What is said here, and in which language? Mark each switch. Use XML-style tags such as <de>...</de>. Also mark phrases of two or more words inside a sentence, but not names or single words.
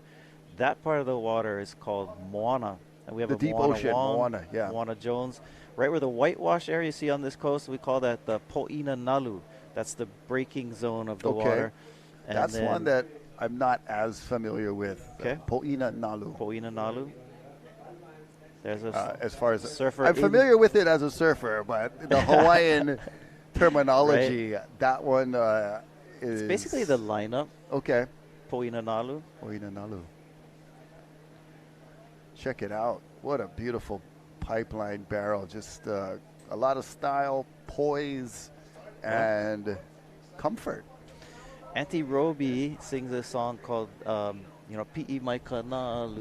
<en>That part of the water is called Moana. And we have the a deep Moana ocean, Wong, Moana, yeah. Moana Jones. Right where the whitewash area you see on this coast, we call that the Po'ina Nalu. That's the breaking zone of the water. And that's one that I'm not as familiar with. Okay. Po'ina Nalu. Po'ina Nalu. There's a as far as surfer. I'm familiar with it as a surfer, but the Hawaiian terminology, that one is... It's basically the lineup. Okay. Po'ina Nalu. Po'ina Nalu. Check it out. What a beautiful pipeline barrel. Just a lot of style, poise, and comfort. Auntie Roby sings a song called, Pi'i Mai Kanalu.</en>